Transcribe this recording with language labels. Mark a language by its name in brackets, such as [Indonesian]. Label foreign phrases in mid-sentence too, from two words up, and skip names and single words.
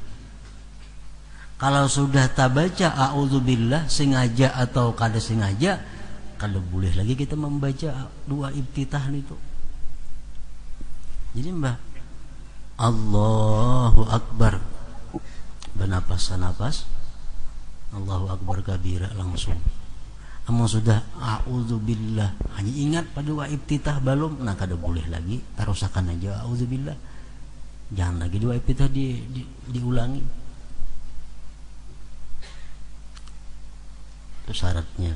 [Indonesian] Kalau sudah tak baca a'udzubillah sengaja atau kada sengaja, kalau boleh lagi kita membaca doa iftitah itu. Jadi [Arabic] Allahu Akbar, [Indonesian] bernapas-napas, [Arabic] Allahu Akbar kabira langsung. [Banjar] Amun sudah a'udzubillah hanya ingat pada doa iftitah belum, nah kada boleh lagi, tarusakan aja a'udzubillah. [Indonesian] Jangan lagi doa iftitah diulangi. Itu syaratnya.